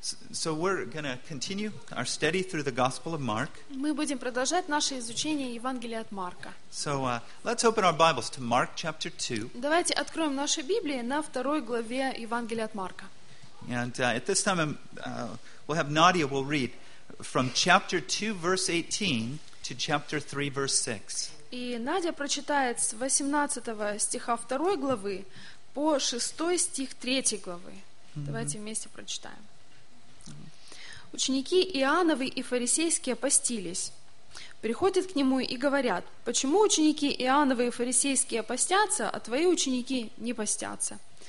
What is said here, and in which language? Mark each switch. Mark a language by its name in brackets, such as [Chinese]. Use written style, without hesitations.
[English] So we're gonna continue our study through the Gospel of Mark. [Russian] Мы будем продолжать наше изучение Евангелия от Марка. [English] So let's open our Bibles to Mark chapter 2. [Russian] Давайте откроем наши Библии на второй главе Евангелия от Марка. [English] And at this time we'll have Nadia will read from chapter 2 verse 18 to chapter 3 verse 6. [Russian] И Надя прочитает с 18 стиха 2 главы по 6 стих 3 главы. Давайте вместе прочитаем. Ученики Иоанновы и фарисейские постились. Приходят к нему и говорят: «Почему ученики Иоанновы и фарисейские постятся, а твои ученики не постятся?»